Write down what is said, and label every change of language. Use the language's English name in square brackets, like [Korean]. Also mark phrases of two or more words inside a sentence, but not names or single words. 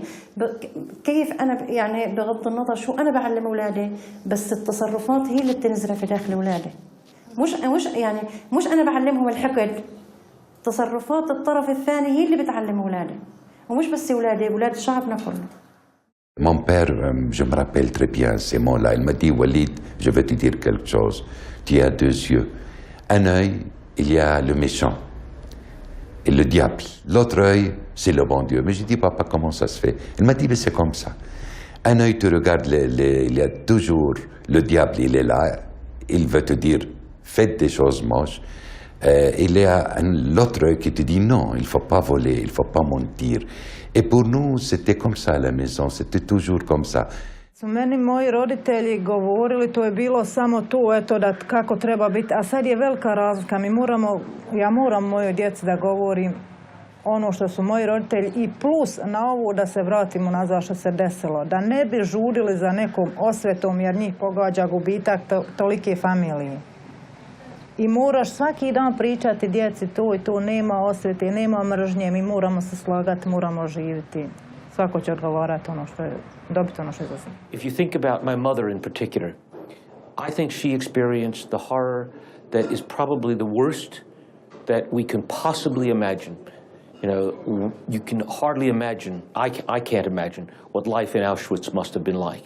[Arabic] كيف انا يعني بغض النظر شو انا بعلم اولادي، بس التصرفات هي اللي بتنزرع في داخل اولادي. مش انا بعلمهم الحقد، تصرفات الطرف الثاني هي اللي بتعلم اولادي، ومش بس اولادي، اولاد شعبنا كله. [French] Mon père, je me rappelle très bien ces mots-là. Il m'a dit, Walid, je vais te dire quelque chose. Tu as 2 yeux. Un œil, il y a le méchant et le diable. L'autre œil, c'est le bon Dieu. Mais j'ai dit, papa, comment ça se fait? Il m'a dit, mais c'est comme ça. Un œil te regarde, il y a toujours le diable, il est là. Il veut te dire, faites des choses moches. Il y a l'autre œil qui te dit, non, il ne faut pas voler, il ne faut pas mentir. Et pour nous, c'était comme ça à la maison, c'était toujours comme ça. [Bosnian] Su meni moji roditelji govorili, to je bilo samo tu, eto, da kako treba biti, a sad je velika razlika. Ja moram mojoj djeci da govorim ono što su moji roditelji i plus na ovu da se vratimo nazad što se desilo. Da ne bi žudili za nekom osvetom jer njih pogađa gubitak tolike familije. I moraš svaki dan pričati djeci tu i tu, nema osvete, nema mržnje, mi moramo se slagati, moramo živjeti. Svako će odgovarati ono što je, dobiti ono što je za sebe. [English] If you think about my mother in particular, I think she experienced the horror that is probably the worst that we can possibly imagine. You know, you can hardly imagine, I can't imagine what life in Auschwitz must have been like.